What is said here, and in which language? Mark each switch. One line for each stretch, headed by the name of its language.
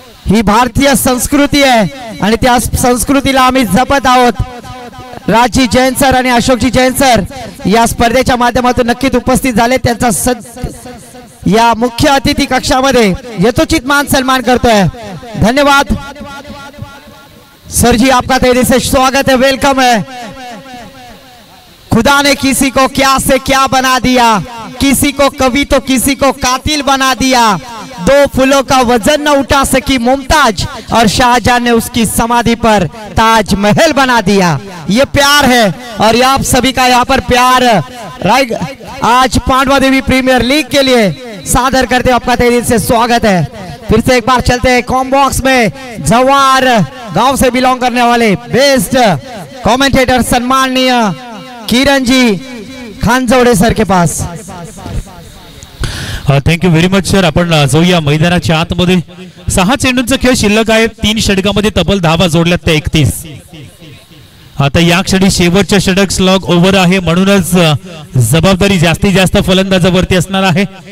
Marathi: ही भारतीय संस्कृती आहे आणि त्या संस्कृतीला आम्ही जपत आहोत. राजी जैन सर आणि अशोकजी जैन सर या स्पर्धेच्या माध्यमातून नक्कीच उपस्थित झाले. त्यांचा या मुख्य अतिथी कक्षामध्ये यथोचित मान सन्मान करतोय.
Hindi: धन्यवाद सर जी, आपका तहे से स्वागत है, वेलकम है. खुदा ने किसी को क्या से क्या बना दिया, किसी को कवि तो किसी को कातिल बना दिया. 2 फूलों का वजन न उठा सकी मुमताज और शाहजहां ने उसकी समाधि पर ताजमहल बना दिया. ये प्यार है और ये आप सभी का यहाँ पर प्यार आज पांडवा देवी प्रीमियर लीग के लिए सादर करते आपका तहे दिल से स्वागत है. फिर से एक बार चलते हैं कॉम बॉक्स में. जवार गांव से बिलोंग करने वाले बेस्ट कमेंटेटर सम्माननीय किरण जी खानजोडे सर के पास.
English: Thank you very much sir.
Marathi: आपण जाऊया मैदानाच्या आतमध्ये. 6 चेंडूंचा खेळ शिल्लक आहे. 3 षटकामध्ये तब्बल धावा जोडल्यात त्या 31. आता या क्षणी शेवटच्या षटक स्लॉग ओव्हर आहे म्हणूनच जबाबदारी जास्तीत जास्त फलंदाजावरती असणार आहे.